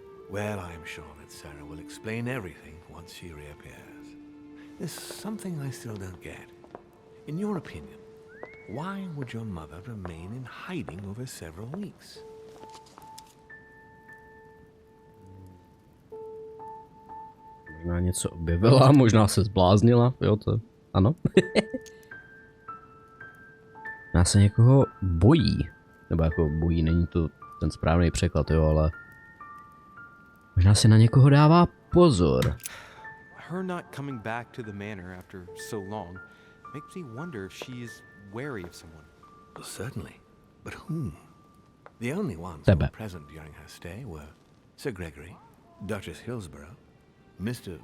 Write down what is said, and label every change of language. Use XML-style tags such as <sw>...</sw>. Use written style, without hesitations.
<en>Well, I'm sure that Sarah will explain everything once she reappears. There's something I still don't get. In your opinion, why would your mother remain in hiding over several weeks?</en> <cs>Možná něco objevila, možná se zbláznila, jo to, ano. Možná se někoho bojí, nebo jako bojí, není to ten správný překlad, jo, ale možná si na někoho dává pozor.</cs> <en>Her not coming back to the manor after so long makes me wonder if she is wary of someone. Well, certainly. But whom? The only ones</en> <cs>Tebe.</cs> <en>who were present during her stay were Sir Gregory, Duchess Hillsborough, Mr.</en>